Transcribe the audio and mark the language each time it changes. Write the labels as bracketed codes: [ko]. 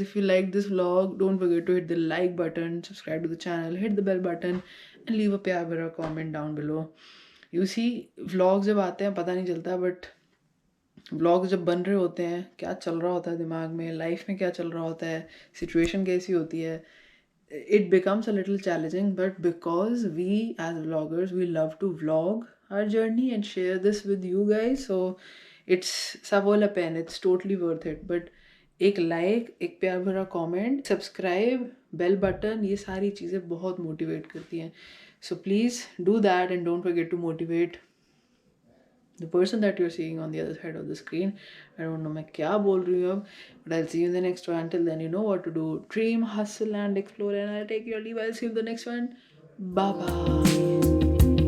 [en] If you liked this vlog, don't forget to hit the like button, subscribe to the channel, hit the bell button and leave a [hi] प्यारा भरा [en] comment down below. You see, vlogs [hi] जब आते हैं पता नहीं चलता, [en] but vlogs [hi] जब बन रहे होते हैं, क्या चल रहा होता है [en] दिमाग में, लाइफ में क्या चल रहा होता है, सिचुएशन कैसी होती है, it becomes a little challenging, but because we as vloggers, we love to vlog our journey and share this with you guys, so it's [fr] ça vaut la peine, [en] it's totally worth it. But [hi] एक like, एक प्यार भरा comment, subscribe, bell button, ये सारी चीज़ें बहुत motivate करती हैं. [en] So please do that and don't forget to motivate the person that you're seeing on the other side of the screen. I don't know [hi] मैं क्या बोल रही हूँ अब, [en] but I'll see you in the next one. Till then, you know what to do. Dream, hustle and explore, and I'll take your leave. I'll see you in the next one. Bye bye.